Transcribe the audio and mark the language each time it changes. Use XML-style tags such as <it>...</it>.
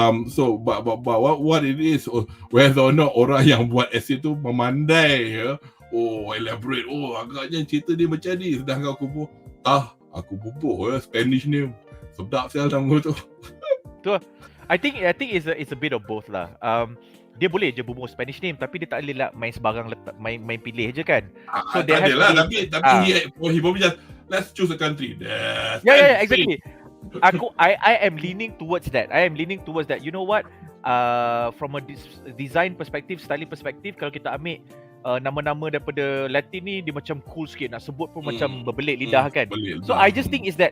<en>So but what it is, whether or not</en> <ms>orang yang buat essay tu memandai, elaborate, agaknya cerita dia macam ni, sedangkan aku bubuh Spanish ni sedap sial nama tu.</ms> <en>I think it's a bit of both lah.</en> <ms>Dia boleh je bubuh Spanish name, tapi dia tak boleh lah main sebarang main pilih je kan. So dia adalah, tapi</ms> <en>he probably just let's choose a country. Yeah, exactly. I am leaning towards that. You know what? From a design perspective, styling perspective,</en> <ms>kalau kita ambil nama-nama daripada Latin ni, dia macam cool sikit, nak sebut pun macam berbelit lidah kan.</ms> <en>So I just think is that.</en>